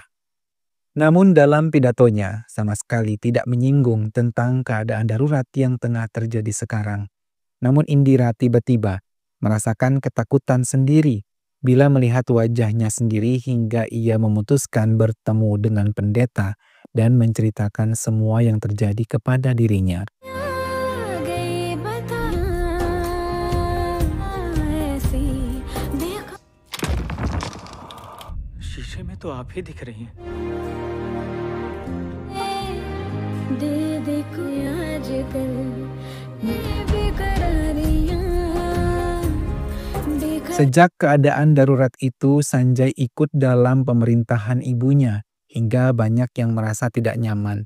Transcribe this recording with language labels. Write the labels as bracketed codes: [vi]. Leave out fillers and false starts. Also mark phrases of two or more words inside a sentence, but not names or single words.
[id] Namun dalam pidatonya sama sekali tidak menyinggung tentang keadaan darurat yang tengah terjadi sekarang. Namun Indira tiba-tiba merasakan ketakutan sendiri bila melihat wajahnya sendiri hingga ia memutuskan bertemu dengan pendeta dan menceritakan semua yang terjadi kepada dirinya. [hi] शीशे में तो आप ही दिख रही हैं। [id] Sejak keadaan darurat itu, Sanjay ikut dalam pemerintahan ibunya hingga banyak yang merasa tidak nyaman.